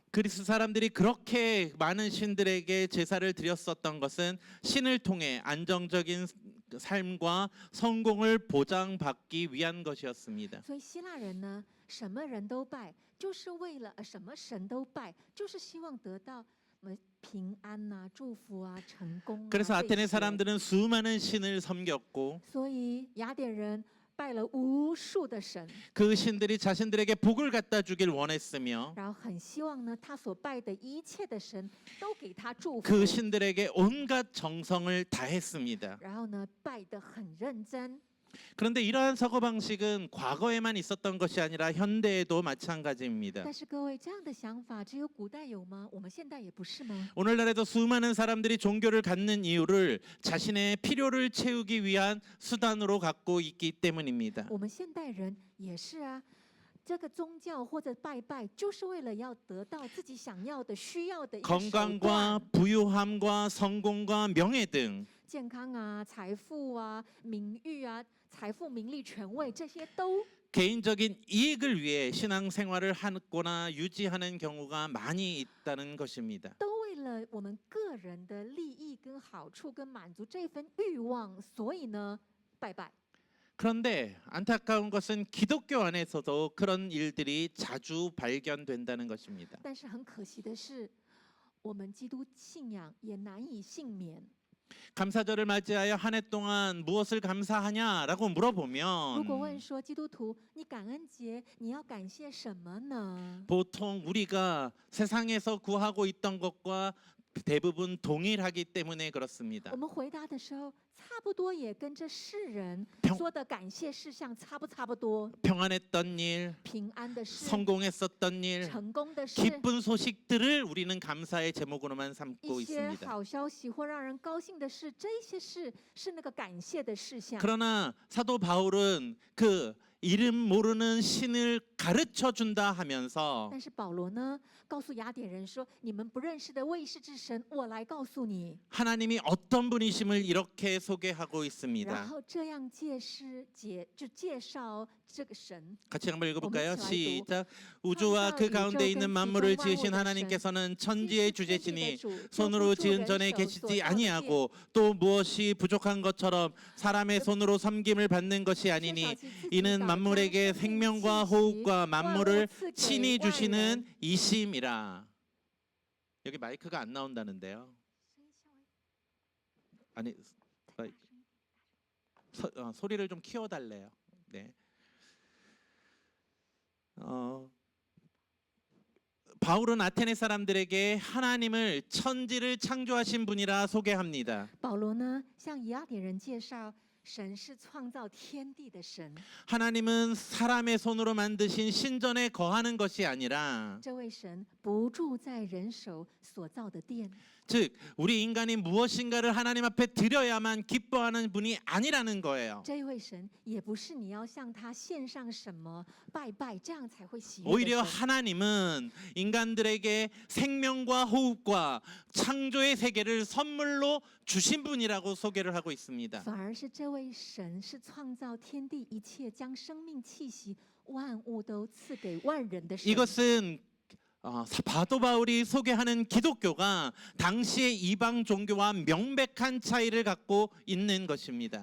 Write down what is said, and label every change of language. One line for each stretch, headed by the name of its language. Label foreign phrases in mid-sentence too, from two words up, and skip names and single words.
Korean: 그리스 사람들이 그렇게 많은 신들에게 제사를 드렸었던 것은 신을 통해 안정적인 삶과 성공을 보장받기 위한 것이었습니다.
Chinese: 所以希腊人呢，什么人都拜，就是为了什么神都拜，就是希望得到平安呐、祝福啊、成功啊。
Korean: 그래서
Chinese: 这
Korean: 아테네
Chinese: 些
Korean: 사람들은 수많은 신을 섬겼고
Chinese: 所以雅典人拜了无数的神，
Korean: 그 신들이 자신들에게 복을 갖다 주길 원했으며
Chinese: 然后很希望呢，他所拜的一切的神都给他祝福，
Korean: 그 신들에게 온갖 정성을 다했습니다.
Chinese: 然后呢，拜得很认真。
Korean: 그런데 이러한 사고 방식은 과거에만 있었던 것이 아니라 현대에도 마찬가지입니다.
Chinese: 但是各位，这样的想法只有古代有吗？我们现代也不是吗？
Korean: 오늘날에도 수많은 사람들이 종교를 갖는 이유를 자신의 필요를 채우기 위한 수단으로 갖고 있기 때문입니다.
Chinese: 我们现代人也是啊。这个宗教或者拜拜，就是为了要得到自己想要的、需要的一个手
Korean: 건강과
Chinese: 段，
Korean: 부유함과 성공과 명예 등
Chinese: 健康啊、财富啊、名誉啊、财富、名利、权位，这些都
Korean: 개인적인 이익을 위해 신앙생활을 하거나 유지하는 경우가 많이 있다는 것입니다.
Chinese: 都为了我们个人的利益跟好处跟满足这份欲望，所以呢，拜拜。
Korean: 그런데 안타까운 것은 기독교 안에서도 그런 일들이 자주 발견된다는 것입니다.
Chinese: 但是很可惜的是，我们基督信仰也难以幸免。
Korean: 감사절을 맞이하여 한 해 동안 무엇을 감사하냐라고
Chinese: 如果
Korean: 물어보면
Chinese: 问说基督徒，你感恩节你要感谢什么呢？
Korean: 보통 우리가 세상에서 구하고 있던 것과 대부분 동일하기 때문에 그렇습니다.
Chinese: 我们回答的时候，差不多也跟这世人
Korean: 평
Chinese: 说的感谢事项差不多。
Korean: 평안했던 일,
Chinese: 平安的事、
Korean: 성공했었던 일,
Chinese: 成功的事、
Korean: 기쁜 소식들을 우리는 감사의 제목으로만 삼고
Chinese: 一些
Korean: 있습니다.
Chinese: 好消息或让人高兴的事，这些事是那个感谢的事项。
Korean: 그러나 사도 바울은 그 이름 모르는 신을 가르쳐 준다 하면서
Chinese: 但是保罗呢，告诉雅典人说：“你们不认识的未识之神，我来告诉你。
Korean: 하나님이 어떤 분이심을 이렇게 소개하고
Chinese: 然
Korean: 있습니다.
Chinese: 后这样介绍这个神。
Korean: 같이 한번 읽어볼까요? 어머니 시작. 우주와 그 가운데 있는 만물을 지으신 하나님께서는 천지의 주제시니 손으로 지은 전에 계시지 아니하고 또 무엇이 부족한 것처럼 사람의 손으로 섬김을 받는 것이 아니니 이는 만물에게 생명과 호흡과 만물을 친히 주시는 이심이라. 여기 마이크가 안 나온다는데요. 아니 소리를 좀 키워달래요. 네. 바울은 아테네 사람들에게 하나님을 천지를 창조하신 분이라 소개합니다.
Chinese: 保罗呢，向雅典人介绍，神是创造天地的神。
Korean: 하나님은 사람의 손으로 만드신 신전에 거하는 것이 아니라
Chinese: 这位神不住在人手所造的殿，
Korean: 즉 우리 인간이 무엇인가를 하나님 앞에 드려야만 기뻐하는 분이 아니라는 거예요.
Chinese: 这位神也不是你要向他献上什么拜拜，这样才会喜悦
Korean: 오히려
Chinese: 的神。
Korean: 하나님은 인간들에게 생명과 호흡과 창조의 세계를 선물로 주신 분이라고 소개를 하고 있습니다.
Chinese: 反而是这位神是创造天地一切，将生命气息万物都赐给万人的神。
Korean: 이것은 사도 바울이 소개하는 기독교가 당시의 이방 종교와 명백한 차이를 갖고 있는 것입니다.